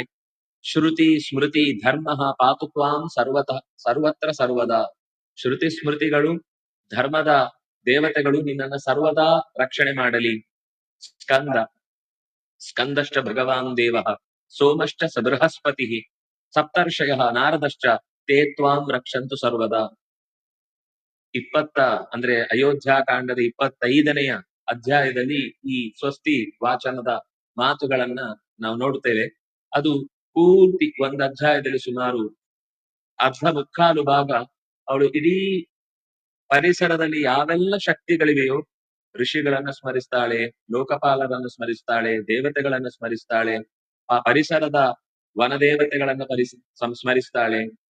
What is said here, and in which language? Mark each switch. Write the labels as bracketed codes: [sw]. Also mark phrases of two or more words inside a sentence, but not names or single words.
[sa] ಶ್ರುತಿ ಸ್ಮೃತಿ ಧರ್ಮ ಪಾತುತ್ವಾಂ ಸರ್ವತ್ರ ಸರ್ವದಾ. [kn] ಶ್ರುತಿ ಸ್ಮೃತಿಗಳು ಧರ್ಮದ ದೇವತೆಗಳು ನಿನ್ನನ್ನ ಸರ್ವದಾ ರಕ್ಷಣೆ ಮಾಡಲಿ. [sa] ಸ್ಕಂದಶ್ಚ ಭಗವಾನ್ ದೇವ ಸೋಮಶ್ಚ ಸ ಬೃಹಸ್ಪತಿ ಸಪ್ತರ್ಷಯ ನಾರದಶ್ಚ ತೇ ತ್ವಾಂ ರಕ್ಷಂತು ಸರ್ವದಾ. [kn] ಅಂದ್ರೆ ಅಯೋಧ್ಯಾಕಾಂಡದ 25ನೆಯ ಅಧ್ಯಾಯದಲ್ಲಿ ಈ ಸ್ವಸ್ತಿ ವಾಚನದ ಮಾತುಗಳನ್ನ ನಾವು ನೋಡ್ತೇವೆ. ಅದು ಪೂರ್ತಿ ಒಂದು ಅಧ್ಯಾಯದಲ್ಲಿ ಸುಮಾರು ಅರ್ಧ ಮುಕ್ಕಾಲು ಭಾಗ ಅವಳು ಇಡೀ ಪರಿಸರದಲ್ಲಿ ಯಾವೆಲ್ಲ ಶಕ್ತಿಗಳಿವೆಯೋ ಋಷಿಗಳನ್ನ ಸ್ಮರಿಸ್ತಾಳೆ, ಲೋಕಪಾಲರನ್ನು ಸ್ಮರಿಸ್ತಾಳೆ, ದೇವತೆಗಳನ್ನ ಸ್ಮರಿಸ್ತಾಳೆ, ಆ ಪರಿಸರದ ವನದೇವತೆಗಳನ್ನ ಸ್ಮರಿಸ್ತಾಳೆ,